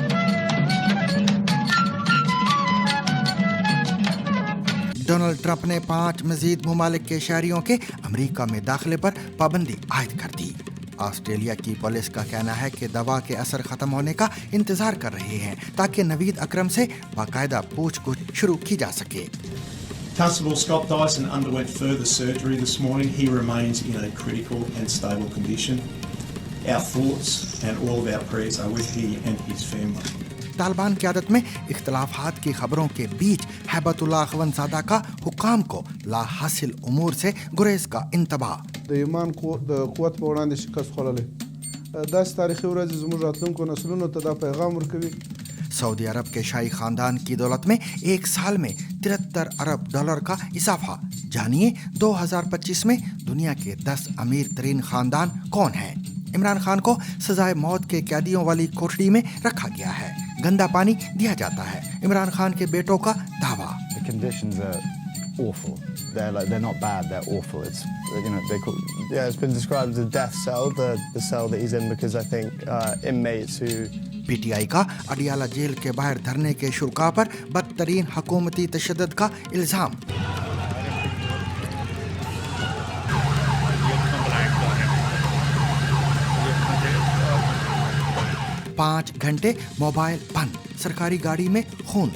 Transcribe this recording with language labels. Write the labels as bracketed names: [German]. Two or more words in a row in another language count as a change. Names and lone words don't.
[Urdu] ڈونلڈ ٹرمپ نے 5 مزید ممالک کے شہریوں کے امریکہ میں داخلے پر پابندی عائد کر دی. آسٹریلیا کی پولیس کا کہنا ہے کہ دوا کے اثر ختم ہونے کا انتظار کر رہے ہیں تاکہ نوید اکرم سے باقاعدہ پوچھ تاچھ شروع کی جا سکے. [English] Constable Scott Dyson underwent further surgery this morning. He remains in a critical and stable condition. Our thoughts and all of our prayers are with him and his family. [Urdu] طالبان قیادت میں اختلافات کی خبروں کے بیچ ہیبت اللہ اخوندزادہ کا حکام کو لاحاصل امور سے گریز کا انتباہ. [Pashto] د ایمان د قوت په وړاندې شکست خوړلی داسې تاریخي ورځې زموږ راتلونکو نسلونو ته دا پیغام ورکوي [Urdu] سعودی عرب کے شاہی خاندان کی دولت میں ایک سال میں 73 ارب ڈالر کا اضافہ. جانیے 2025 میں دنیا کے 10 امیر ترین خاندان کون ہیں. عمران خان کو سزائے موت کے قیدیوں والی کوٹھڑی میں رکھا گیا ہے، گندا پانی دیا جاتا ہے. عمران خان کے بیٹوں کا دعویٰ. [English] The conditions are awful. They're not bad. They're awful. It's it's been described as a death cell, the cell that he's in, because I think inmates who [Urdu] پی ٹی آئی کا اڈیالہ جیل کے باہر دھرنے کے شورا پر بدترین حکومتی تشدد کا الزام. 5 گھنٹے موبائل بند، سرکاری گاڑی میں خون.